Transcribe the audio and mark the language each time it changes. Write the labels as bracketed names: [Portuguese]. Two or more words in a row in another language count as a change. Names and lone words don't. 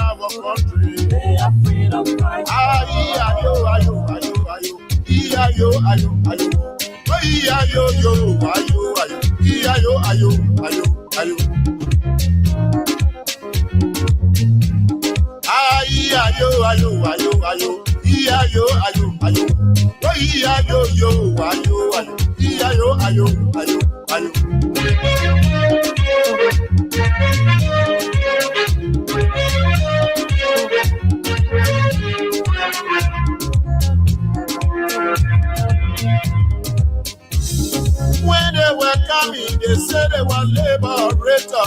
[English] our country. They are freedom fighters. Ayo, ayo, ayo, ayo. Ayo, ayo, ayo. Ayo, yo, ayo, ayo. Ayo, ayo, ayo, ayo. Ayo, ayo, ayo, ayo. Ayo, ayo, ayo. Ayo, yo, ayo, ayo. Ayo, ayo, ayo, ayo. When they were coming, they said they were liberator.